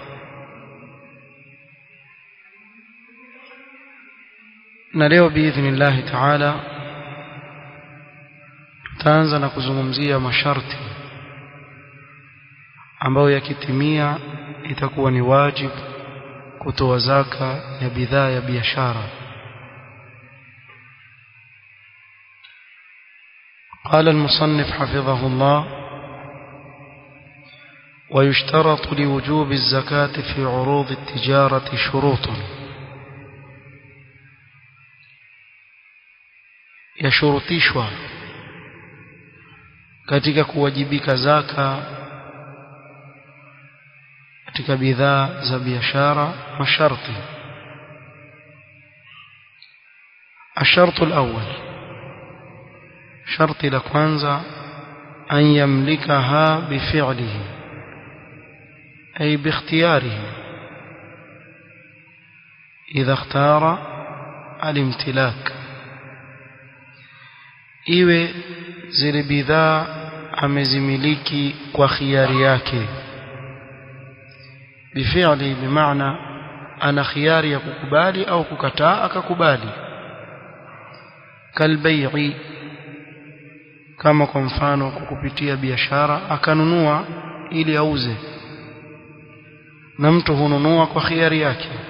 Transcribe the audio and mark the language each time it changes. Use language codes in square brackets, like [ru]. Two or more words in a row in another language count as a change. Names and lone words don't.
[sw] Na leo [ar] بإذن الله تعالى [sw] tutaanza na kuzungumzia masharti ambayo yakitimia itakuwa ni wajibu kutoa zaka ya bidhaa ya biashara. [ar] قال المصنف حفظه الله: ويشترط لوجوب الزكاة في عروض التجارة شروط. [sw] yashurutishwa katika kuwajibika zaka katika bidhaa za biashara masharti. [ar] الشرط الأول، شرط [sw] la kwanza [ar] أن يملكها بفعله أي باختياره إذا اختار الامتلاك، [sw] iwe zile bidhaa amezimiliki kwa khiari yake. Bifi'li bimaana ana khiari ya kukubali au kukataa, akakubali. Kalbai'i, kama kwa mfano kukupitia biashara akanunua ili auze, na mtu hununua kwa khiari yake.